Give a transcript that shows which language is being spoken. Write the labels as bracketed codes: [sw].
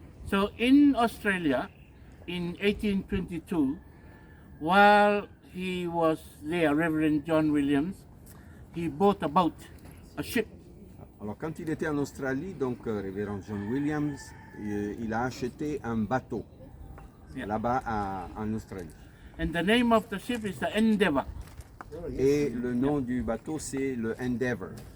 [en] So in Australia, in 1822, while he was there, Reverend John Williams, he bought a boat, a ship. [fr] Alors quand il était en Australie, donc révérend John Williams, il a acheté un bateau là-bas en Australie. [en] And the name of the ship is the Endeavour. [fr] Et le nom du bateau c'est le Endeavour.